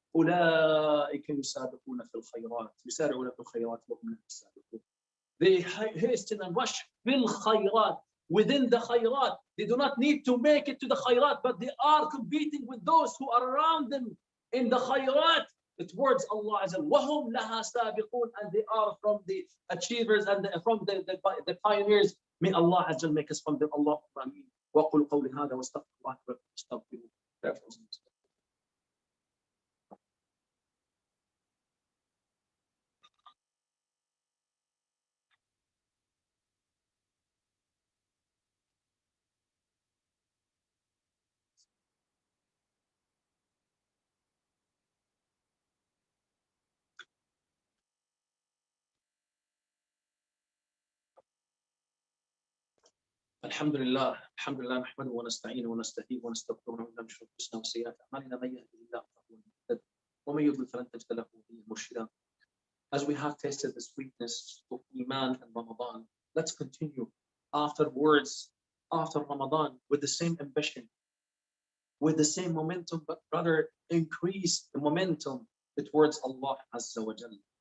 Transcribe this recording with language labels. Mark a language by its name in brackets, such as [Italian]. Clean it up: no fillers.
[Arabic] أولئك يسابقون في الخيرات يسارعون في الخيرات وهم لا يسابقون. [English] They hasten and rush [Arabic] في الخيرات, [English] within the khayrat. They do not need to make it to the khayrat, but they are competing with those who are around them in the khayrat towards Allah Azza wa Jal. [Arabic] وهم لها سابقون, [English] and they are from the achievers and from the pioneers. May Allah Azza wa Jal make us from them. [Arabic] Allahumma ameen. وأقول قولي هذا واستغفر الله واستغفروه. الحمد لله نحمده ونستعينه ونستهديه ونستغفره ونعوذ بالله من شرور انفسنا وسيئات اعمالنا من يهده الله فهو المهتد ومن يضلل فلن تجد له وليا مرشدا. [English] As we have tasted the sweetness of Iman and Ramadan, let's continue afterwards, after Ramadan, with the same ambition, with the same momentum, but rather increase the momentum towards Allah Azza wa Jalla.